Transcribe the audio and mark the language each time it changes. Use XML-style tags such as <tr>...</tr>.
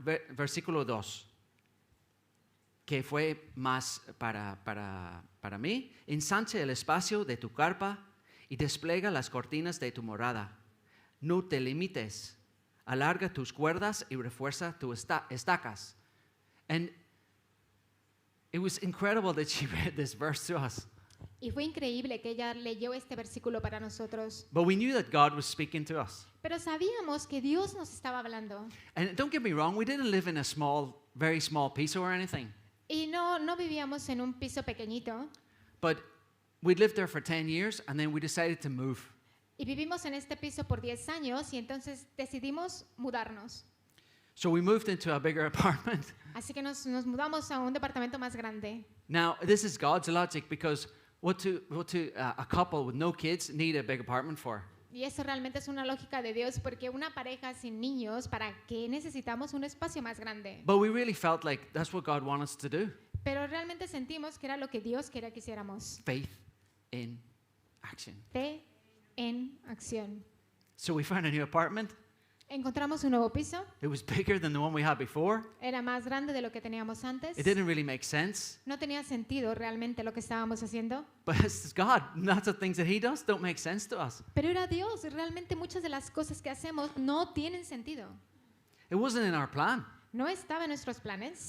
<es>Versículo 2, que fue más para mí, ensanche el espacio de tu carpa y despliega las cortinas de tu morada. No te limites alarga tus cuerdas y refuerza tus estacas.</es> <en>And it was incredible that she read this verse to us.</en> <es>Y fue increíble que ella leyó este versículo para nosotros.</es> <en>But we knew that God was speaking to us.</en> <es>Pero sabíamos que Dios nos estaba hablando.</es> <en>And don't get me wrong, we didn't live in a small, very small piece or anything.</en> <es>Y no vivíamos en un piso pequeñito.</es> <en>But we'd lived there for 10 years and then we decided to move.</en> <es>Y vivimos en este piso por 10 años y entonces decidimos mudarnos.</es> <en>So we moved into a bigger apartment.</en> <es>Así que nos mudamos a un departamento más grande.</es> <en>Now, this is God's logic because what a couple with no kids need a big apartment for?</en> <es>Y eso realmente es una lógica de Dios porque una pareja sin niños, ¿para qué necesitamos un espacio más grande?</es> <en>But we really felt like that's what God wanted us to do.</en> <es>Pero realmente sentimos que era lo que Dios quería que hiciéramos.</es> <en>Faith in action.</en> <es>Fe en acción.</es> <en>So we found a new apartment.</en> <es>Encontramos un nuevo piso.</es> <en>It was bigger than the one we had before.</en> <es>Era más grande de lo que teníamos antes.</es> <en>It didn't really make sense.</en> <es>No tenía sentido realmente lo que estábamos haciendo.</es> <en>But it's God. Lots of things that He does don't make sense to us.</en> <es>Pero era Dios. Realmente muchas de las cosas que hacemos no tienen sentido.</es> <en>It wasn't in our plan,</en> <es>No estaba en nuestros planes,</es>